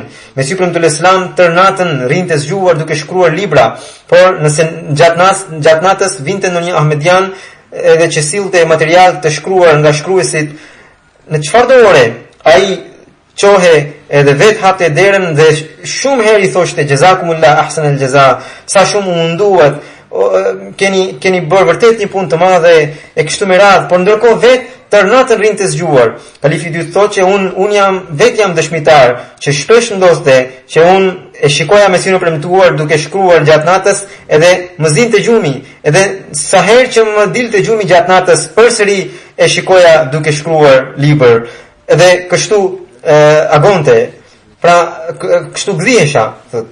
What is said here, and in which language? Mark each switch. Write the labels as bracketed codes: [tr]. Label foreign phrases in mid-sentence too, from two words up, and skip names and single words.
[sq] Mesiu premtuar Islam tërë natën rinte zgjuar duke shkruar libra, por nëse gjatë natës vinte ndonjë ahmedian edhe që sillte material të shkruar nga shkruesit, në çfarëdo ore ai qohe edhe vetë hapte derën dhe shumë herë i thoshte [ar] جزاكم الله أحسن الجزاء, [sq] sa shumë u munduat, keni bërë vërtet një punë të madhe e kështu me radhë, por ndërkohë vetë tërë natën rinte zgjuar. Kalifi i dytë thotë që unë jam dëshmitar që shpesh ndodhte që unë e shikoja Mesiun e premtuar duke shkruar gjatë natës edhe më zinte gjumi, edhe sa herë që më dilte gjumi gjatë natës përsëri e shikoja duke shkruar libër, edhe kështu agonte, pra kështu gdhiesha, thot.